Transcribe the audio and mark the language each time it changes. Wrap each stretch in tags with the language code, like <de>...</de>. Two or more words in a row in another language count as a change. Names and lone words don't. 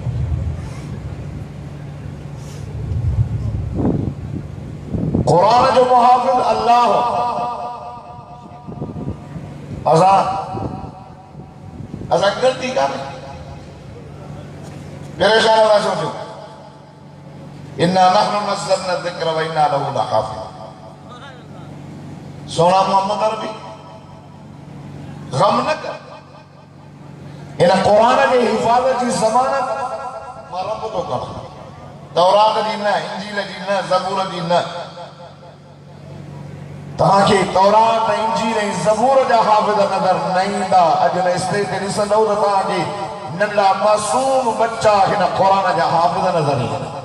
<sd>कुरान जो मुहाफ़िज़ अल्लाह असां गलती कान्हे परेशान न सोचो।</sd> <ar>إنا نحن نزلنا ذكر وإنا له لحافظون.</ar> <sd>सोना मोहम्मद अरबी गम न कर इन कुरान के हिफाज़त जी ज़मानत मां रब तो कर। तौरात जी न, इंजील जी न, ज़बूर जी न। तव्हांखे तौरात इंजील ऐं ज़बूर जा हाफ़िज़ नज़र न ईंदा। अॼु न स्टेज ते ॾिसंदव त तव्हांखे नंढा मासूम बच्चा हिन कुरान जा हाफ़िज़ नज़र ईंदा।</sd>